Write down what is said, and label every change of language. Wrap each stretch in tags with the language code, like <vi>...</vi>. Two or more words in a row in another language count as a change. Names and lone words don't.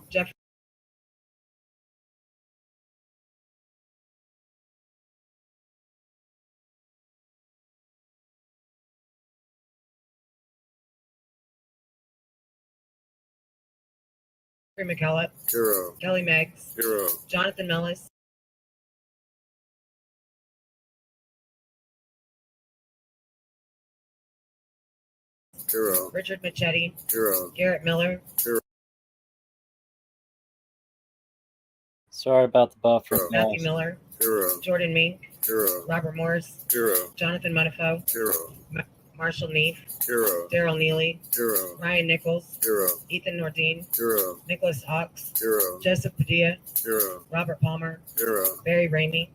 <en>Jeff McKellop, Zero. Kelly Meggs, Zero. Jonathan Mellis, Zero. Richard Machete, Zero. Garrett Miller, Zero. Sorry about the buffer. Matthew Miller, Zero. Jordan Mink, Zero. Robert Morris, Zero. Jonathan Munifo, Zero. Marshall Neef, Zero. Daryl Neely, Zero. Ryan Nichols, Zero. Ethan Nordine, Zero. Nicholas Hawks, Zero. Joseph Padilla, Zero. Robert Palmer, Zero. Barry Ramey,</en>